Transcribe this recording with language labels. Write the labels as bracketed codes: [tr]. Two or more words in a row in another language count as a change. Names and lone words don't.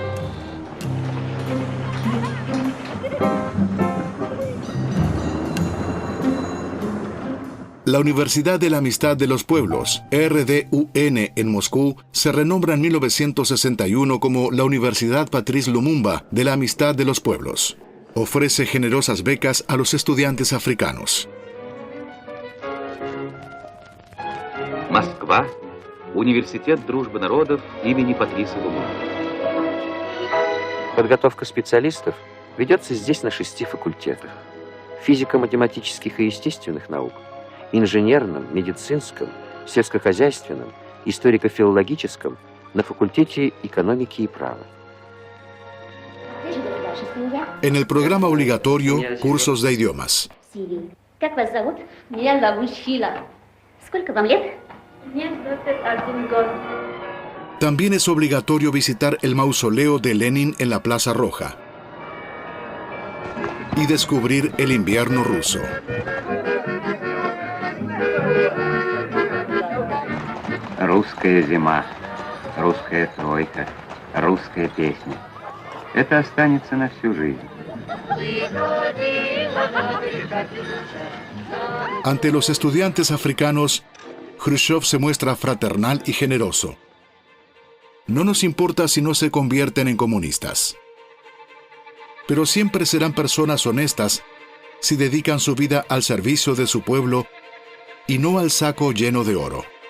[es] La Universidad de la Amistad de los Pueblos, RDUN, en Moscú, se renombra en 1961 como la Universidad Patrice Lumumba de la Amistad de los Pueblos. Ofrece generosas becas a los estudiantes africanos. [ru] Москва, Университет дружбы народов имени Патриса Лумумбы. Подготовка специалистов ведется здесь на 6 факультетах: физико-математических и естественных наук, инженерном, медицинском, сельскохозяйственном, историко-филологическом, на факультете экономики и права. [es] En el programa obligatorio, cursos de idiomas. [ru] Как вас зовут? Меня зовут Шила. Сколько вам лет? Мне 21 год. [es] También es obligatorio visitar el mausoleo de Lenin en la Plaza Roja y descubrir el invierno ruso. [ru] Русская зима, русская тройка, русская песня. Это останется на всю жизнь. [es] Ante los estudiantes africanos, Khrushchev se muestra fraternal y generoso. No nos importa si no se convierten en comunistas. Pero siempre serán personas honestas si dedican su vida al servicio de su pueblo y no al saco lleno de oro.